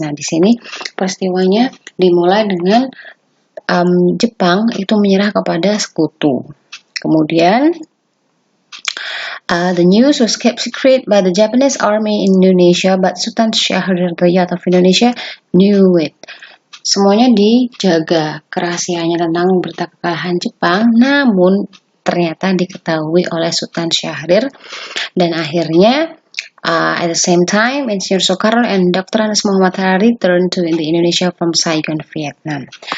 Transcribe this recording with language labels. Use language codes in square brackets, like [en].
[id] Nah, di sini peristiwanya dimulai dengan Jepang itu menyerah kepada sekutu. Kemudian [en] the news was kept secret by the Japanese army in Indonesia, but Sultan Syahrir Dayat of Indonesia knew it. [id] Semuanya dijaga kerahasiaannya tentang berita kekalahan Jepang, namun ternyata diketahui oleh Sultan Syahrir, dan akhirnya [en] at the same time Insinyur Soekarno and Dr. Andes Muhammad Hatta returned to Indonesia from Saigon, Vietnam.